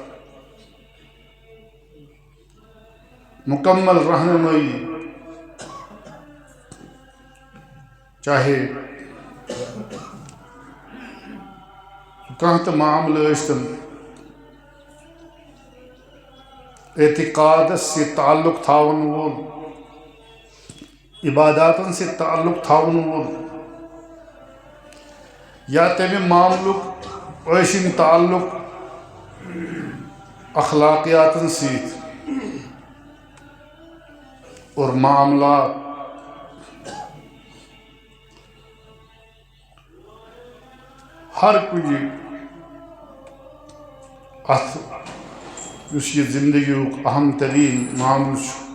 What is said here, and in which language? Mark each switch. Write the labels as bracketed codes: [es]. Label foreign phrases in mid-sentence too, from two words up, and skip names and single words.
[ks] مکمل رہنمائی چاہے کانت معاملہ اشتن اعتقاد سے تعلق تھاون وول عباداتن سے تعلق تھاون وول یا تمہ معاملک ٲسِن تعلق اخلاقیاتن سۭتۍ اور معاملات ہر کُنہِ اتھ یُس یہِ زندگیُک اہم ترین معاملہٕ چھُ